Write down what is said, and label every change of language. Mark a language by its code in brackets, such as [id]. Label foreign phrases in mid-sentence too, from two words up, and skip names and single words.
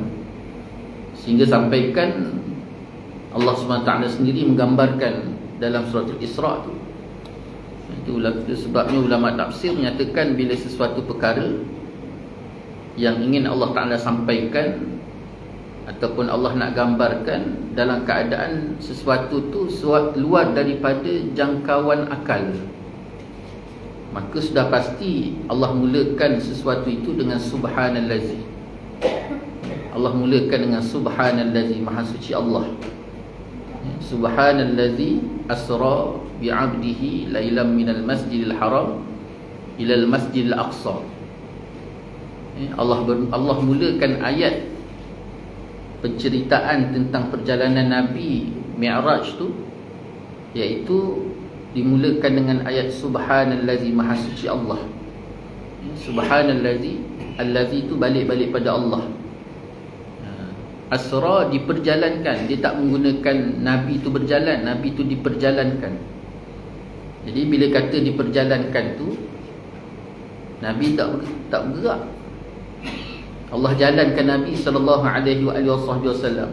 [ms] Sehingga sampaikan Allah SWT sendiri menggambarkan dalam surah Al-Isra' itu sebabnya ulama tafsir menyatakan bila sesuatu perkara yang ingin Allah Ta'ala sampaikan ataupun Allah nak gambarkan dalam keadaan sesuatu tu luar daripada jangkauan akal, maka sudah pasti Allah mulakan sesuatu itu dengan subhanallazi. Allah mulakan dengan subhanallazi, maha suci Allah. [ar] سبحان الذي أسرى بعبده ليلا من المسجد الحرام إلى المسجد الأقصى. [ms] Allah mulakan ayat penceritaan tentang perjalanan Nabi Mi'raj tu, iaitu dimulakan dengan ayat subhanallazi, maha suci Allah. Subhanallazi, allazi tu balik pada Allah. Asra diperjalankan, dia tak menggunakan Nabi tu berjalan, Nabi tu diperjalankan. Jadi bila kata diperjalankan tu, Nabi tak bergerak. Allah jalankan Nabi [ar] صلى الله عليه وسلم.